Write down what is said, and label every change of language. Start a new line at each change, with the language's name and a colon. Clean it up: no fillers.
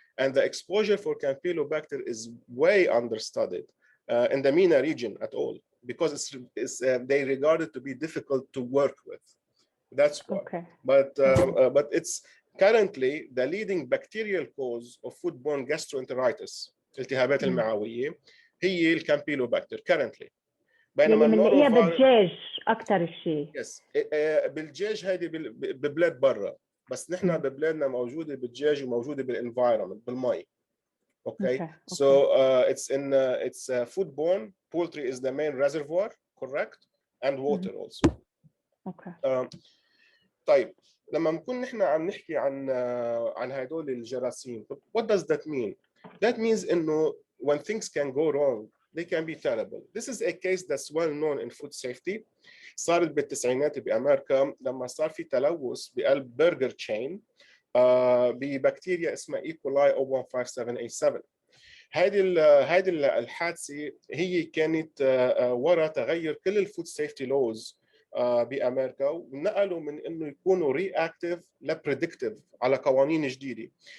English: And the exposure for Campylobacter is way understudied in the MENA region at all, because they regard it to be difficult to work with. That's why. Okay. But it's currently the leading bacterial cause of foodborne gastroenteritis,
Arabic: التهابات المعوية، هي الكامبيلوباكتر
English: currently.
Arabic: بينما بنلاقيها بالدجاج أكثر شيء. يس بالدجاج هذه ببلاد برا، بس نحن ببلادنا موجوده بالدجاج وموجوده بالانفايرمنت بالمي.
English: Okay. So it's foodborne. Poultry is the main reservoir, correct? And water also. Okay.
Arabic: طيب لما نكون نحن عم نحكي عن هدول الجراثيم,
English: what does that mean? That means
Arabic: انه
English: when things can go wrong, they can be terrible. This is a case that's well known in food safety.
Arabic: صارت بالتسعينات بأمريكا لما صار في تلوث بقلب برجر تشين ببكتيريا اسمها E.
English: coli 0157A7.
Arabic: هذه الحادثة هي كانت وراء تغير كل الفود سيفتي لوز بأمريكا، ونقلوا من إنه يكونوا reactive لpredictive على قوانين جديدة.